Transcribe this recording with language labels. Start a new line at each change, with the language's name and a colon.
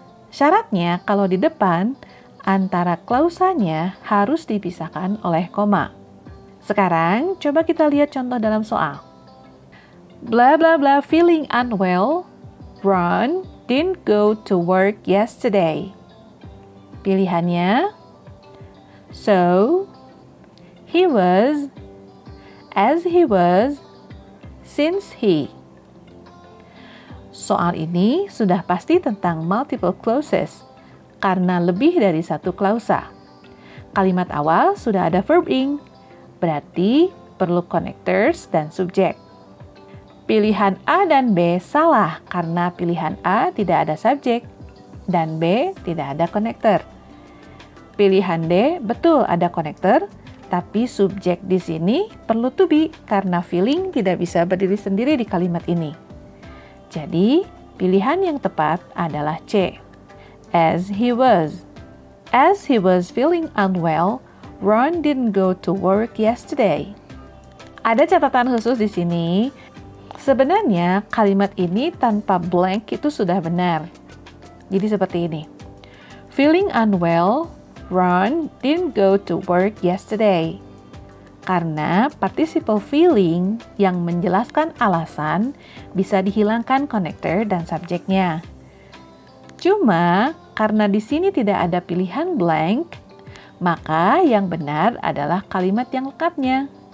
Indonesian: Syaratnya kalau di depan, antara klausanya harus dipisahkan oleh koma. Sekarang coba kita lihat contoh dalam soal.
English: Blah blah blah feeling unwell, Ron didn't go to work yesterday.
Indonesian: Pilihannya,
English: so, he was, as he was, since he.
Indonesian: Soal ini sudah pasti tentang multiple clauses, karena lebih dari satu klausa. Kalimat awal sudah ada verb ing, berarti perlu connectors dan subjek. Pilihan A dan B salah karena pilihan A tidak ada subjek dan B tidak ada connector. Pilihan D betul ada connector, tapi subjek di sini perlu to be karena feeling tidak bisa berdiri sendiri di kalimat ini. Jadi, pilihan yang tepat adalah C.
English: As he was. As he was feeling unwell, Ron didn't go to work yesterday.
Indonesian: Ada catatan khusus di sini. Sebenarnya kalimat ini tanpa blank itu sudah benar. Jadi seperti ini.
English: Feeling unwell, Ron didn't go to work yesterday.
Indonesian: Karena participle feeling yang menjelaskan alasan bisa dihilangkan connector dan subjeknya. Cuma karena di sini tidak ada pilihan blank, maka yang benar adalah kalimat yang lengkapnya.